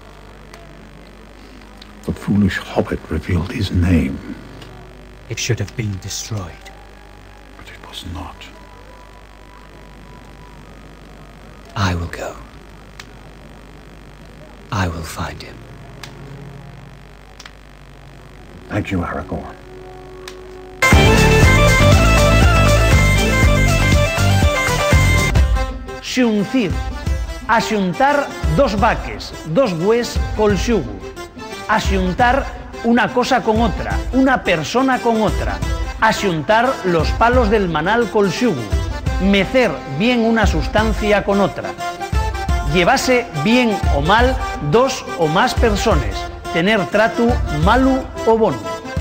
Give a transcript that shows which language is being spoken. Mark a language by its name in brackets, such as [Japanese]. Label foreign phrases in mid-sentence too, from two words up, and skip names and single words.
[English] The foolish hobbit revealed his name. It should have been destroyed. But it was not. I will go. I will find him. Thank you, Aragorn. [Asturian] Xuncir, axuntar dos vaques, dos bues col xugo. Axuntar una cosa con otra, una persona con otra. Axuntar los palos del manal col xugo. Mecer bien una sustancia con otra. Llevase bien o mal dos o más personas. Tener trato malo o bono.